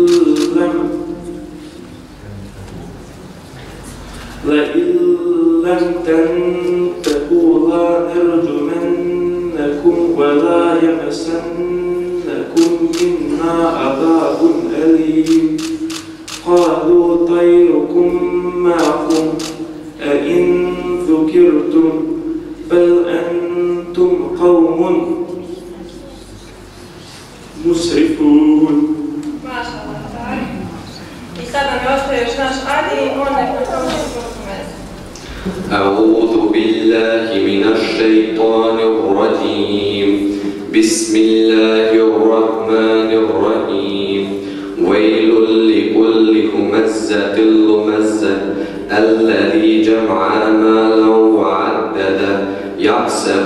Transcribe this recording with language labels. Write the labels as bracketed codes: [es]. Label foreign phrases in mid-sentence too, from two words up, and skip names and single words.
[ar] لم تنتهوا لنرجمنكم ولا يمسنكم منا عذاب أليم قالوا طيركم معكم أئن ذكرتم بل أنتم قوم مسرفون. ما شاء الله, [bs] tak. I sad nam je ostaje još naš Adi i on nek nam prouči suru Mezid. [ar] أعوذ بالله من الشيطان الرجيم بسم الله الرحمن الرحيم ويل لكل همزة لمزة الذي جمع مالا وعدده يحسب